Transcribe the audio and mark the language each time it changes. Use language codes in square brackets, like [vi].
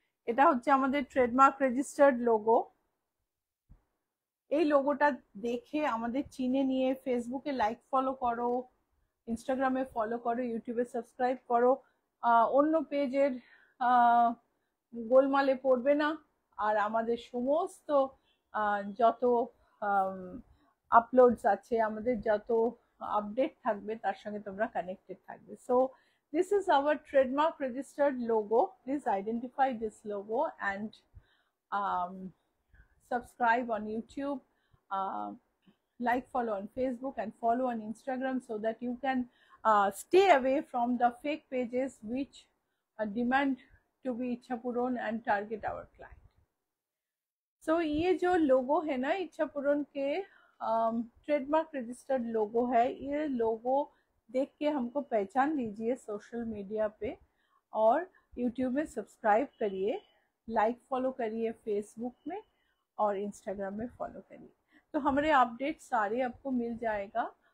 [bn] এটা হচ্ছে আমাদের ট্রেডমার্ক রেজিস্টার্ড লোগো। এই লোগোটা দেখে আমাদের চিনে নিয়ে ফেসবুকে লাইক ফলো করো, ইনস্টাগ্রামে ফলো করো, ইউটিউবে সাবস্ক্রাইব করো, অন্য পেজের গোলমালে পড়বে না। আর আমাদের সমস্ত যত আপলোডস আছে, আমাদের যত আপডেট থাকবে তার সঙ্গে তোমরা কানেক্টেড থাকবে। [en] So this is our trademark registered logo. Please identify this logo and subscribe on YouTube, like, follow on Facebook, and follow on Instagram, so that you can stay away from the fake pages which demand to be इच्छा पूरण and target our client. [hi] So ये जो लोगो है ना इच्छा पूरण के trademark registered लोगो है, ये लोगो देख के हमको पहचान लीजिए सोशल मीडिया पे, और यूट्यूब में सब्सक्राइब करिए, लाइक फॉलो करिए फेसबुक में, और इंस्टाग्राम में फॉलो करिए, तो हमारे अपडेट सारे आपको मिल जाएगा।